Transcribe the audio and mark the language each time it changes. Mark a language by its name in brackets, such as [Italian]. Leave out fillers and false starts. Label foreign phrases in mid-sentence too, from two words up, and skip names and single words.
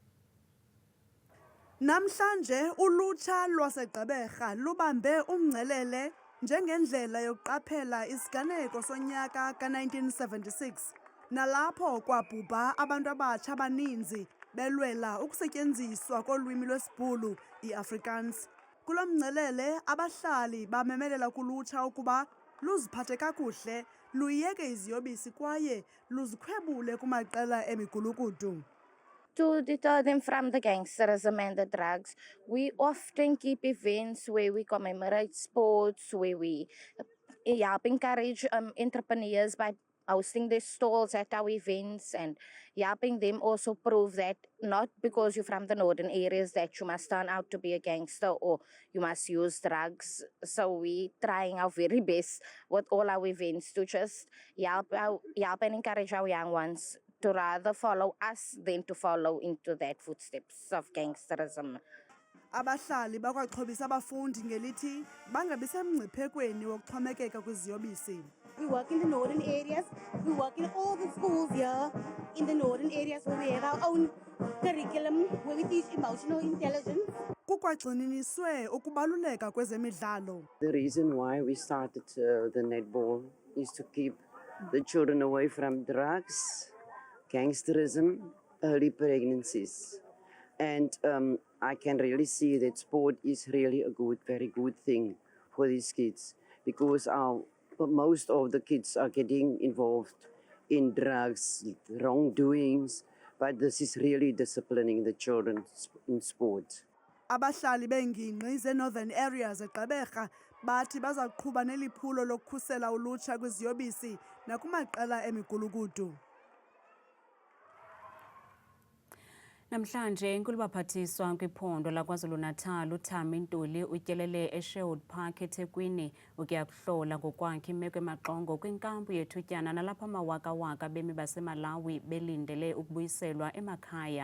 [Xhosa] Namhlanje ulutsha lwaseGqeberha lubambe umngcelele njengendlela yokuqaphela isiganeko sonyaka ka-1976 nalapho kwabhubha abantu abatsha abaninzi belwela ukusetyenziswa kolwimi lwesiBhulu i-Afrikaans. Kulo mngcelele abahlali bamemelela kulutsha ukuba luziphathe kakuhle, luyeke iziyobisi kwaye luzikhwebule kumaqela emigulukudu. [English] To deter them from the gangsterism and the drugs, we often keep events where we commemorate sports, where we help encourage entrepreneurs by hosting their stalls at our events and helping them also prove that not because you're from the northern areas that you must turn out to be a gangster or you must use drugs. So we trying our very best with all our events to just help and encourage our young ones to rather follow us than to follow into that footsteps of gangsterism. [Xhosa] Abahlali bakwaxhobisa abafundi ngelithi bangabi semngciphekweni wokuxhomekeka kwiziyobisi. [English] We work in the northern areas. We work in all the schools here in the northern areas where we have our own curriculum where we teach emotional intelligence. [Xhosa] Kukwagxininiswe ukubaluleka kwezemidlalo. [English] The reason why we started the netball is to keep the children away from drugs, gangsterism, early pregnancies. And I can really see that sport is really a very good thing for these kids because most of the kids are getting involved in drugs, wrongdoings, but this is really disciplining the children in sport. [Xhosa] Abahlali beengingqi ze- [English] northern areas [Xhosa] eGqeberha bathi bazaqhuba neliphulo lokukhusela ulutsha kwiziyobisi nakumaqela emigulukudu. Namhlanje inkulu baphathiswa kwiphondo laKwaZulu-Natal uThami Ntuli utyelele eSherwood Park eThekwini ukuya kuhlola ngokwakhe imeko emaxongo kwinkampu yethutyana nalapha amawakawaka bemi baseMalawi belindele ukubuyiselwa emakhaya.